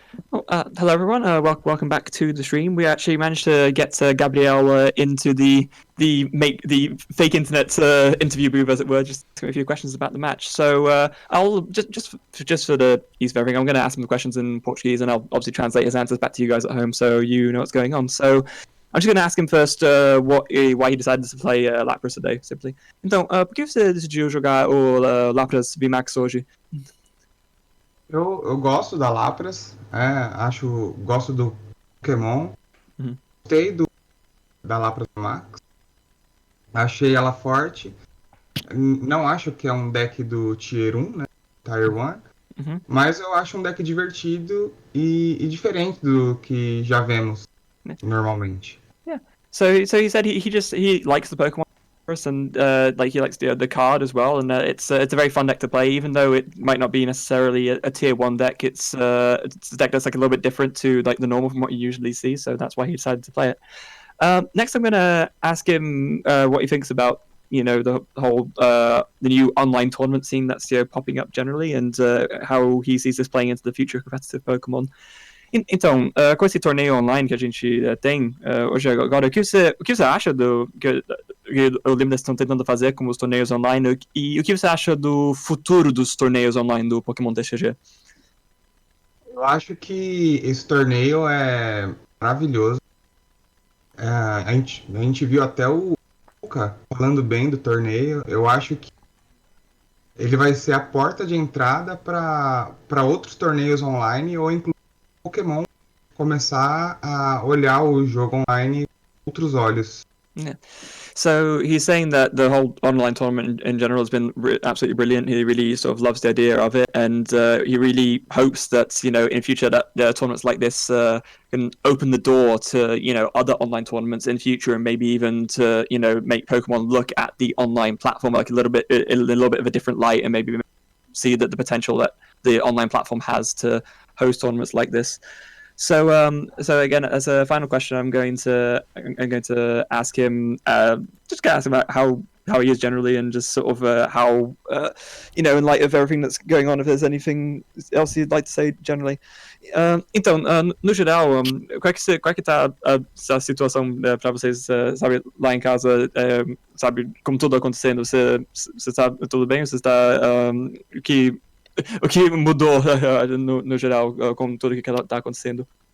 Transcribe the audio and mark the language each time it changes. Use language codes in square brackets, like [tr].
[en] Well, hello everyone, welcome back to the stream. We actually managed to get Gabriel into the fake internet interview booth, as it were, just to a few questions about the match. So I'll just for the ease of everything, I'm going to ask him the questions in Portuguese, and I'll obviously translate his answers back to you guys at home, so you know what's going on. So I'm just going to ask him first why he decided to play Lapras today, simply. [pt] Então, por que você decidiu jogar o Lapras VMAX hoje? Eu gosto da Lapras, gosto do Pokémon, gostei da Lapras Max, achei ela forte, Não acho que é um deck do Tier 1, né? Tier 1. Mhm. Mas eu acho um deck divertido e diferente do que já vemos [en] Yeah. [pt] normalmente. [en] So he said he likes the Pokemon and like he likes the card as well, and it's a very fun deck to play. Even though it might not be necessarily a tier 1 deck, it's a deck that's like a little bit different to like the normal from what you usually see. So that's why he decided to play it. Next, I'm gonna ask him what he thinks about the whole the new online tournament scene that's popping up generally, and how he sees this playing into the future of competitive Pokemon. [pt] Então, com esse torneio online que a gente tem hoje agora, o que você acha do que o Limitless estão tentando fazer com os torneios online e o que você acha do futuro dos torneios online do Pokémon TCG? Eu acho que esse torneio é maravilhoso. A gente viu até o Luca falando bem do torneio. Eu acho que ele vai ser a porta de entrada para outros torneios online ou inclusive Pokémon começar a olhar o jogo online com outros olhos. [en] Yeah. So he's saying that the whole online tournament in general has been absolutely brilliant. He really sort of loves the idea of it, and he really hopes that in future that tournaments like this can open the door to other online tournaments in future, and maybe even to make Pokemon look at the online platform like a little bit of a different light, and maybe see that the potential that the online platform has to host tournaments like this. So again, as a final question, I'm going to ask him, just gonna ask him about how he is generally, and just sort of how in light of everything that's going on, if there's anything else you'd like to say generally. [pt] Então, no geral, qual é que tá a situação para vocês, sabe, lá em casa, sabe, como tudo acontecendo, você está tudo bem? Você está o que mudou no geral com tudo que está acontecendo?